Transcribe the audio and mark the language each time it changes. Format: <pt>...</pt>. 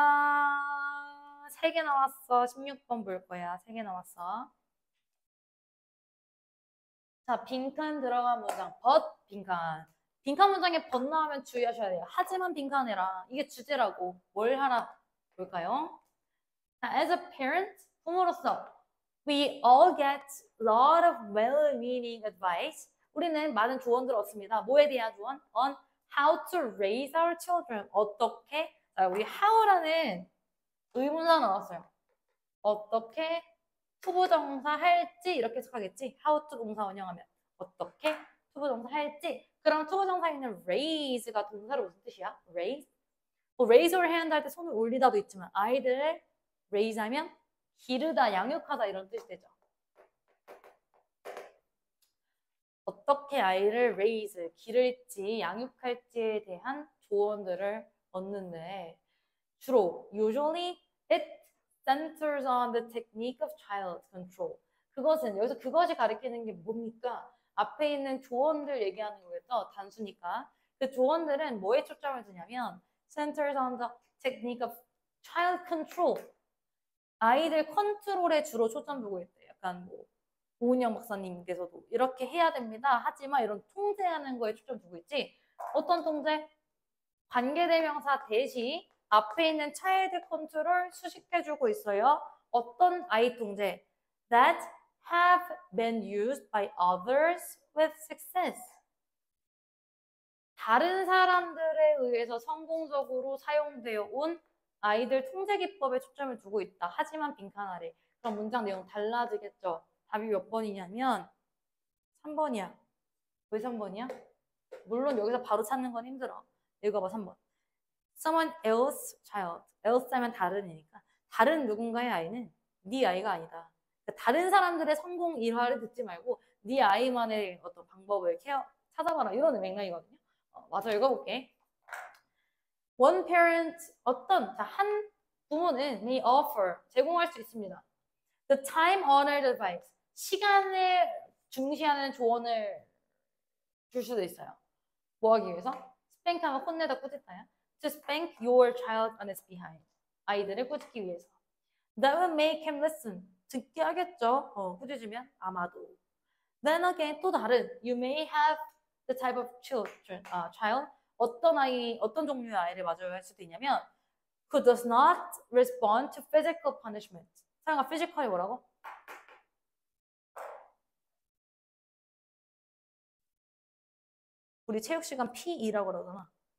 <ko>건우야 3개 나왔어. 16번 볼 거야. 3개 나왔어. 자, 빈칸 들어간 문장. but 빈칸. 빈칸 문장에 but 나오면 주의하셔야 돼요. 하지만 빈칸해라. 이게 주제라고. 뭘 하라 볼까요?</ko> <en>자, as a parent, 부모로서 we all get a lot of well-meaning advice.</en> <ko>우리는 많은 조언들을 얻습니다. 뭐에 대한 조언?</ko> <en>On how to raise our children.</en> <ko>어떻게? 자, 우리 how라는 의문사 나왔어요. 어떻게 투부정사 할지 이렇게 해석하겠지. how to 동사 원형하면 어떻게 투부정사 할지. 그럼 투부정사에 있는 raise가 동사로 무슨 뜻이야?</ko> <en>raise?</en> <ko>raise your hand 할 때 손을 올리다도 있지만 아이들을 raise 하면 기르다, 양육하다 이런 뜻이 되죠. 어떻게 아이를 raise, 기를지, 양육할지에 대한 조언들을 얻는데 주로</ko> <en>usually it centers on the technique of child control.</en> <ko>그것은 여기서 그것이 가리키는 게 뭡니까? 앞에 있는 조언들 얘기하는 거겠죠. 단수니까. 그 조언들은 뭐에 초점을 두냐면</ko> <en>centers on the technique of child control.</en> <ko>아이들 컨트롤에 주로 초점 두고 있대요. 약간 뭐 오은영 박사님께서도 이렇게 해야 됩니다. 하지만 이런 통제하는 거에 초점 두고 있지. 어떤 통제? 관계대명사 대시 앞에 있는 차일드 컨트롤 수식해주고 있어요. 어떤 아이 통제?</ko> <en>That have been used by others with success.</en> <ko>다른 사람들에 의해서 성공적으로 사용되어 온 아이들 통제 기법에 초점을 두고 있다. 하지만 빈칸 아래. 그럼 문장 내용 달라지겠죠. 답이 몇 번이냐면 3번이야. 왜 3번이야? 물론 여기서 바로 찾는 건 힘들어. 읽어봐 3번.</ko> <en>Someone else child.</en> <ko>else 하면 다른이니까. 다른 누군가의 아이는 네 아이가 아니다. 그러니까 다른 사람들의 성공 일화를 듣지 말고 네 아이만의 어떤 방법을 찾아봐라. 이런 맥락이거든요. 맞아 읽어볼게.</ko> <en>One parent</en> <ko>한 부모는</ko> <en>may offer</en> <ko>제공할 수 있습니다.</ko> <en>The time-honored advice</en> <ko>시간을 중시하는 조언을 줄 수도 있어요. 뭐 하기 위해서? spank하면 혼내다 꾸짖다야.</ko> <en>To spank your child on his behind.</en> <ko>아이들을 꾸짖기 위해서.</ko> <en>That will make him listen.</en> <ko>듣게 하겠죠. 꾸짖으면 아마도.</ko> <en>Then again</en> <ko>또 다른.</ko> <en>You may have the type of child.</en> <ko>어떤 종류의 아이를 마주할 할 수도 있냐면</ko> <en>who does not respond to physical punishment.</en> <ko>사용한 physical이 뭐라고? 우리 체육 시간 PE라고 그러잖아.</ko>